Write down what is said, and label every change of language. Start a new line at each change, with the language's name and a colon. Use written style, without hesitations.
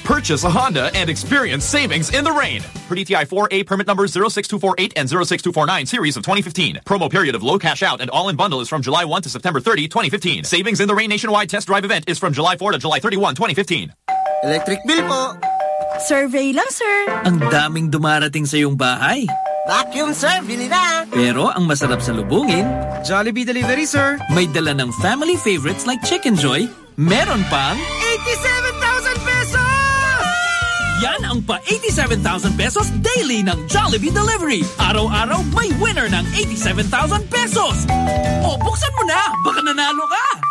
English: Purchase a Honda and experience savings in the rain. Per DTI 4A permit number 06248 and 06249 series of 2015. Promo period of low cash out and all-in bundle is from July 1 to September 30, 2015. Savings in the Rain Nationwide Test Drive event is from July 4 to July 31, 2015. Electric bill po. Survey lang, sir.
Filipino: Ang daming dumarating sa iyong bahay.
English: Vacuum, sir.
Filipino: Bili na. Pero ang masarap sa lubungin,
English: Jollibee delivery, sir.
Filipino: May dala ng
English: family favorites like
Filipino: Chicken Joy, meron pang
English: 87,000 pesos!
Filipino: Yan ang pa 87,000 pesos daily ng Jollibee delivery. Araw-araw, may winner ng 87,000 pesos. Buksan mo na! Baka nanalo ka!